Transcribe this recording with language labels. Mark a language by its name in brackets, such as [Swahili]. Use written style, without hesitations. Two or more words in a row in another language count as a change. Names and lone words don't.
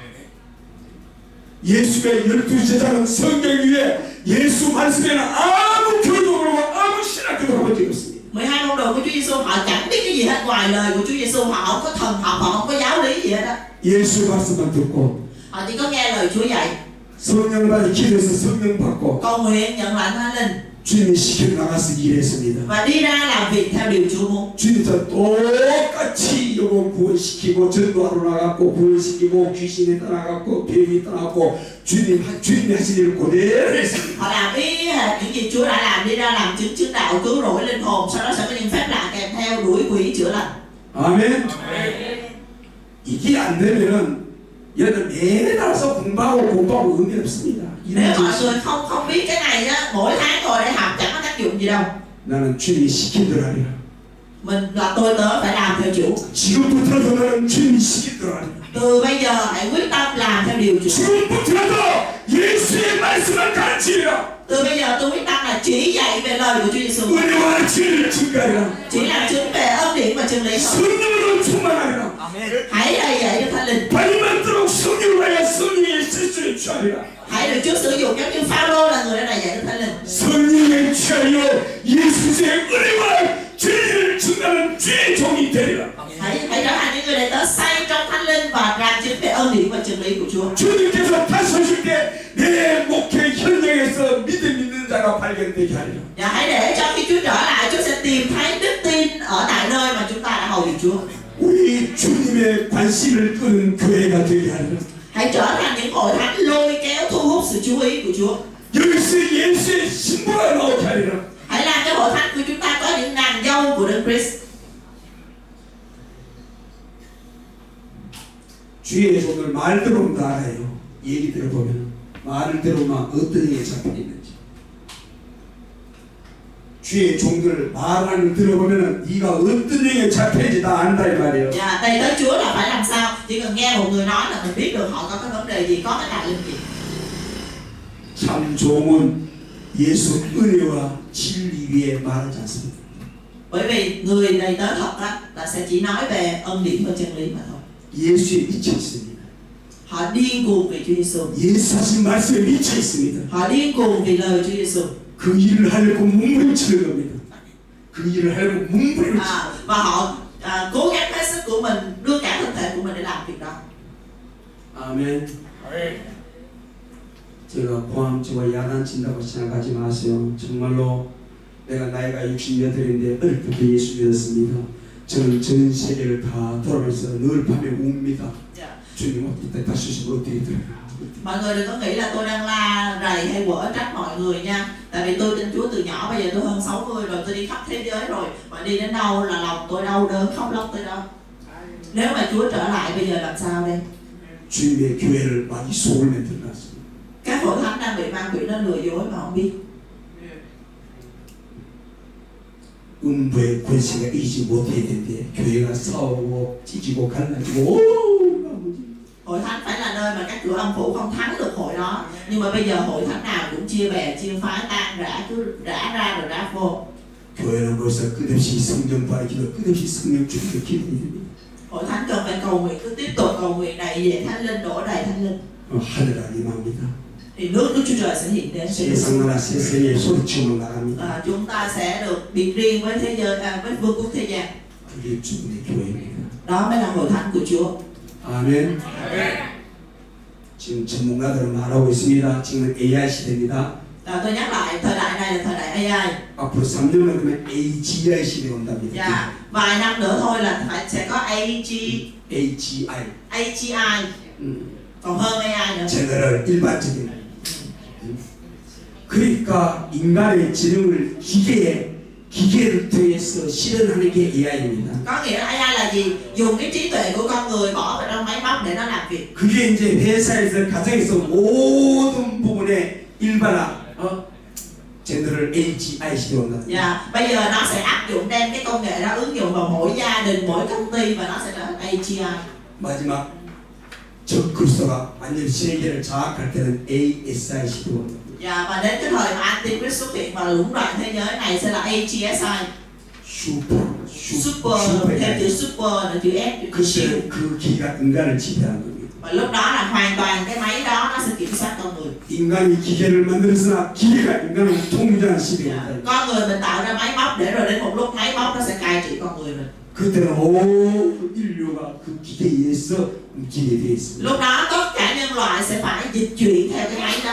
[Korean] 예수의 12제자는 성경 위에 예수 말씀에는 아무 교도 그러고 아무 신학교도 가본 적이 없습니다. [Vietnamese] 12 môn đồ của Chúa Giêsu họ chẳng biết cái gì hết ngoài lời của Chúa Giêsu, họ không có thần học, họ không có giáo lý gì hết á. [Korean] 예수 말씀만 듣고 [Vietnamese] Họ chỉ có nghe lời Chúa dạy. [Korean] 성령 받아 기도해서 성령 받고 [Vietnamese] Cầu nguyện nhận lãnh Thánh Linh [Korean] 주님이 시켜 나가서 일했습니다. [Vietnamese] và đi ra làm việc theo điều Chúa muốn. [Korean] 주님도 똑같이 요거 구원시키고 전도하러 나갔고 구원시키고 귀신이 떠나갔고 병이 떠나갔고 주님이 하신 일을 그대로 했습니다. [Vietnamese] Họ làm y hệt những gì Chúa đã làm, đi ra làm chứng đạo, cứu rỗi linh hồn, sau đó sẽ có những phép lạ kèm theo, đuổi quỷ chữa lành. [Korean] 아멘. 이게 안 되면은 여러분 매달아서 공부하고 의미 없습니다. [Vietnamese] Nếu mọi người không biết cái này á, mỗi tháng ngồi để học chẳng có tác dụng gì đâu. [Korean] 나는 주님이 시킨 대로 하리라. [Vietnamese] Mình là tôi tớ phải làm theo chủ. [Korean] 지금부터라도 나는 주님이 시킨 대로 하리라. [Vietnamese] Từ bây giờ hãy quyết tâm làm theo điều Chúa. [Korean] 지금부터라도 예수의 말씀을 가르치리라. [Vietnamese] Từ bây giờ tôi quyết tâm là chỉ dạy về lời của Chúa Giêsu, [Korean] 은혜와 진리를 증가하리라. [Vietnamese] chỉ làm chứng về ân điển và chân lý thôi. [Korean] 성령으로 충만하리라. [Vietnamese] Hãy đầy dạy cho Thánh Linh. [Korean] 발만도록 성령을 하여 성령의 실수에 취하리라. [Vietnamese] Hãy được Chúa sử dụng giống như Phao-lô là người đã đầy dạy cho Thánh Linh. [Korean] 성령에 취하여 예수의 은혜와 진리를 증가하는 주의 종이 되리라. [Vietnamese] Hãy trở thành những người đệ tớ say trong Thánh Linh và làm chứng về ân điển và chân lý của Chúa. [Korean] 주님께서 다시 오실 때 내 목회 현장에서 믿음 있는 자가 발견되게 하리라. [Vietnamese] Và hãy để cho khi Chúa trở lại, Chúa sẽ tìm thấy đức tin ở tại nơi mà chúng ta đã hầu việc Chúa. [Korean] 우리 주님의 관심을 끄는 교회가 되게 하리라. [Vietnamese] Hãy trở thành những hội thánh lôi kéo thu hút sự chú ý của Chúa. [Korean] 여기서 예수의 신부가 나오게 하리라. [Vietnamese] Hãy làm cho hội thánh của chúng ta có những nàng dâu của Đấng Christ. [Korean] 주의 종들 말 들어보면 다 알아요. 얘기 들어보면 말을 들어보면 어떤 일에 잡혀 있는지. 주의 종들 말하는 들어보면 네가 어떤 일에 잡혀있는지 다 안다 이 말이에요. [Vietnamese] Và đây tới Chúa là phải làm sao? chỉ cần nghe một người nói là mình biết được họ có cái vấn đề gì, có cái đại linh gì. [Korean] 참 종은 예수 은혜와 진리 위에 말하지 않습니다. [Vietnamese] Bởi vì người đầy tớ thật á là sẽ chỉ nói về ân điển và chân lý mà thôi. [Korean] 예수에 미쳐 있습니다. [Vietnamese] Họ điên cuồng vì Chúa Giêsu. [Korean] 예수 하신 말씀에 미쳐 있습니다. [Vietnamese] Họ điên cuồng vì lời Chúa Giêsu. [Korean] 그 일을 하려고 몸부림치는 겁니다. 그 일을 하려고 몸부림치는 [Vietnamese] Và họ cố gắng hết sức của mình, đưa cả thân thể của mình để làm việc đó. [Korean] 아멘. 제가 포함지와 야단친다고 생각하지 마세요. 정말로 내가 나이가 68인데 어릴 때부터 예수 믿었습니다. 저는 전 세계를 다 돌아가면서 늘 밤에 웁니다. 주님 어떻게 다시 오시면 어떻게 될까? [Vietnamese] Mọi người đừng có nghĩ là tôi đang la rầy hay quở trách mọi người nha. Tại vì tôi tin Chúa từ nhỏ, bây giờ tôi hơn 60 rồi, tôi đi khắp thế giới rồi. Mà đi đến đâu là lòng tôi đau đớn, khóc lóc tới đó. Nếu mà Chúa trở lại bây giờ làm sao đây? [Korean] 주님의 교회를 많이 속을 만들어놨습니다. [Vietnamese] Các hội thánh đang bị ma quỷ nó lừa dối mà không biết. [Korean] 음부의 권세가 이기지 못해야 되는데 교회가 싸우고 찢고 갈라지고 [Vietnamese] Hội thánh phải là nơi mà các cửa âm phủ không thắng được hội đó. Nhưng mà bây giờ hội thánh nào cũng chia bè, chia phái, tan rã, cứ rã ra rồi rã vô. [Korean] 교회는 벌써 끝없이 성령 부활 기도 끝없이 성령 주기도 기도해야 됩니다. [Vietnamese] Hội thánh cần phải cầu nguyện, cứ tiếp tục cầu nguyện đầy dạy thánh linh, đổ đầy thánh linh. [Korean] 하늘 임합니다. [Vietnamese] Thì nước Đức Chúa Trời sẽ hiện đến. [Korean] 세상 나라 세상에 소리치는 나라입니다. [Vietnamese] Chúng ta sẽ được biệt riêng với thế giới, với vương quốc thế gian. [Korean] 그게 주님의 교회입니다. [Vietnamese] Đó mới là hội thánh của Chúa. [Korean] 아멘. 지금 전문가들은 말하고 있습니다. 지금은 AI 시대입니다. [Vietnamese] Tôi nhắc lại, thời đại này là thời đại AI. [Korean] 앞으로 3년만 되면 AGI 시대 온답니다. [Vietnamese] Dạ, vài năm nữa thôi là sẽ có AGI. AGI. Còn hơn AI nữa. [Korean] 제너럴 일반적인. 그러니까 인간의 지능을 기계를 통해서 실현하는 게 AI입니다. [Vietnamese] Có nghĩa là AI là gì? Dùng cái trí tuệ của con người bỏ vào trong máy móc để nó làm việc. [Korean] 그게 이제 회사에서 가정에서 모든 부분에 일반화, 제너럴 AGI 시대 온다. [Vietnamese] Dạ, bây giờ nó sẽ áp dụng đem cái công nghệ đó ứng dụng vào mỗi gia đình, mỗi công ty và nó sẽ trở thành AGI. [Korean] 마지막 적그리스도가 완전히 세계를 장악할 때는 ASI 시대 온다. [Vietnamese] Dạ, và đến cái thời mà Antichrist xuất hiện và lũng đoạn thế giới này sẽ là AGSI. Super, theo chữ super là chữ S, chữ siêu. [Korean] 그 기가 인간을 지배하는 겁니다. [Vietnamese] Và lúc đó là hoàn toàn cái máy đó nó sẽ kiểm soát con người. [Korean] 인간이 기계를 만들었으나 기계가 인간을 통제하는 시대입니다. [Vietnamese] Con người mình tạo ra máy móc để rồi đến một lúc máy móc nó sẽ cai trị con người mình. [Korean] 그때는 온 인류가 그 기계에 의해서 움직이게 되어 있습니다. [Vietnamese] Lúc đó tất cả nhân loại sẽ phải dịch chuyển theo cái máy đó.